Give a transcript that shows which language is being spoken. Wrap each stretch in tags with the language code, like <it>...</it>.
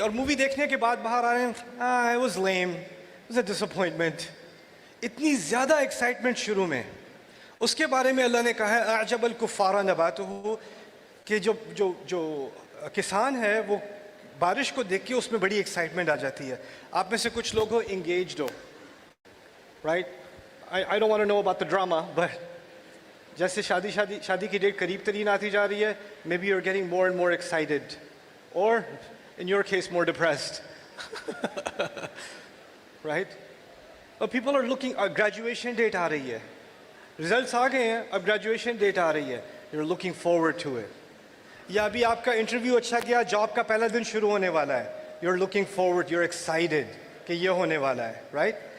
<ur>اور مووی دیکھنے کے بعد باہر آ رہے ہیں،</ur> <en>It was lame, it was a disappointment.</en> <ur>اتنی زیادہ ایکسائٹمنٹ شروع میں. اس کے بارے میں اللہ نے کہا ہے</ur> <ar>اعجب الکفار نباتہ،</ar> <ur>کہ جو کسان ہے وہ بارش کو دیکھ کے اس میں بڑی ایکسائٹمنٹ آ جاتی ہے. آپ میں سے کچھ لوگ ہو engaged ہو،</ur> <en>right, I don't want to know about the drama, but</en> <ur>جیسے شادی کی ڈیٹ قریب ترین آتی جا رہی ہے،</ur> <en>maybe you're getting more and more excited, or in your case more depressed. right? People are looking،</en> <ur>graduation date آ رہی ہے، ریزلٹس آ گئے ہیں، اب گریجویشن ڈیٹ آ رہی ہے،</ur> <en>you're looking forward to it.</en> <ur>یا ابھی آپ کا انٹرویو اچھا گیا، جاب کا پہلا دن شروع ہونے والا ہے،</ur> <en>you're looking forward، you're excited</en> <ur>کہ یہ ہونے والا ہے، right?</ur>